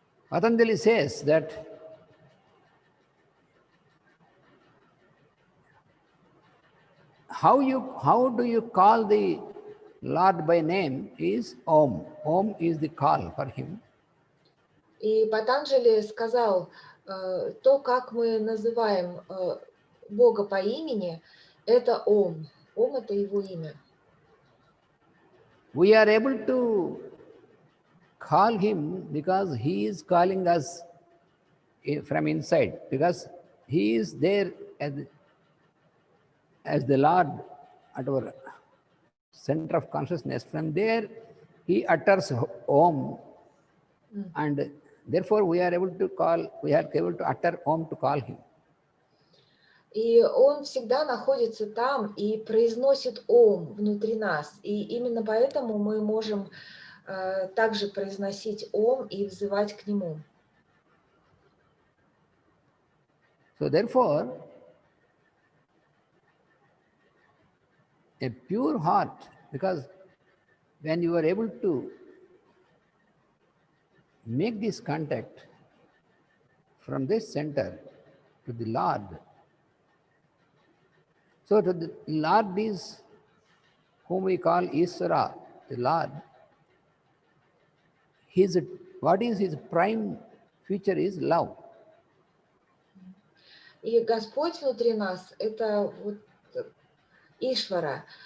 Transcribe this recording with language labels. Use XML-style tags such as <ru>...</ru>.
<en>Patanjali says that how do you call the Lord by name is Om. Om is the call for him.</en> <ru>И Патанджали сказал, то, как мы называем Бога по имени, это Ом. Ом — это его имя.</ru> <en>We are able to call him because he is calling us from inside, because he is there as the Lord at our center of consciousness. From there, he utters Om, and therefore we are able to utter Om to call him.</en> <ru>И он всегда находится там и произносит Ом внутри нас. И именно поэтому мы можем также произносить Ом и взывать к нему.</ru> <en>So therefore, a pure heart, because when you are able to make this contact from this center to the Lord, so to the Lord is whom we call Isvara, the Lord. What is his prime feature is love.</en> <ru>И Господь внутри нас — это вот Ишвара.</ru>